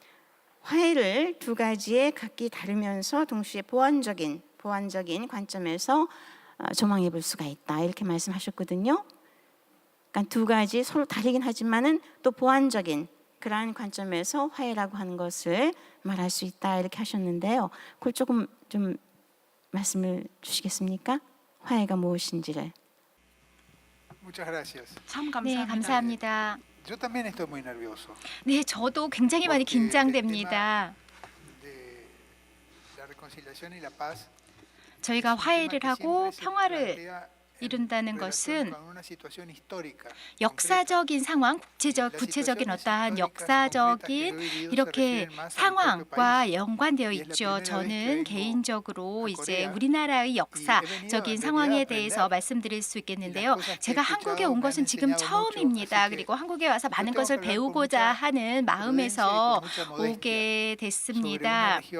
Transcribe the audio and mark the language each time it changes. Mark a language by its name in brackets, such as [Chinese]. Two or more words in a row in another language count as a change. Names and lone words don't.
[Korean] 화해를 두 가지의 각기 다르면서 동시에 보완적인 관점에서 조망해 볼 수가 있다, 이렇게 말씀하셨거든요. 그러니까 두 가지 서로 다르긴 하지만은 또 보완적인 그러한 관점에서 화해라고 하는 것을 말할 수 있다, 이렇게 하셨는데요. 그걸 조금 좀 말씀을 주시겠습니까? 화해가 무엇인지를. [Spanish] Muchas gracias. [Korean] 참 네, 감사합니다. [Spanish] Yo también estoy muy nervioso. [Korean] 네, 저도 굉장히 많이 긴장됩니다. [Spanish] De la reconciliación y la paz. [Korean] 저희가 화해를 하고 평화를 [Spanish] plantea [Korean] 이룬다는 [Spanish] en [Korean] 것은 [Spanish] relación con una situación histórica. [Korean] 역사적인 상황, 구체적인 어떠한 역사적인 이렇게 상황과 연관되어 있죠. 저는 개인적으로 이제 우리나라의 역사적인 상황에 대해서 말씀드릴 수 있겠는데요. 제가 한국에 온 것은 지금 처음입니다. 그리고 한국에 와서 많은 것을 배우고자 하는 마음에서 오게 됐습니다.